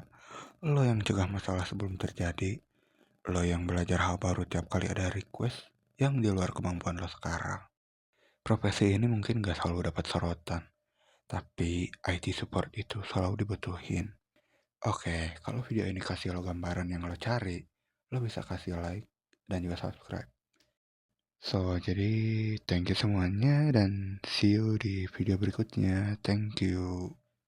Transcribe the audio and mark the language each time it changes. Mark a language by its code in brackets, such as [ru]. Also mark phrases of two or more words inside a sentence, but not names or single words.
[id] Lo yang cegah masalah sebelum terjadi. Lo yang belajar hal baru tiap kali ada request yang di luar kemampuan lo sekarang. Profesi ini mungkin gak selalu dapat sorotan, tapi [en] IT support [id] itu selalu dibutuhin. Oke, kalau video ini kasih lo gambaran yang lo cari, lo bisa kasih like dan juga subscribe. So, jadi [en] thank you [id] semuanya dan [en] see you [id] di video berikutnya. [en] Thank you.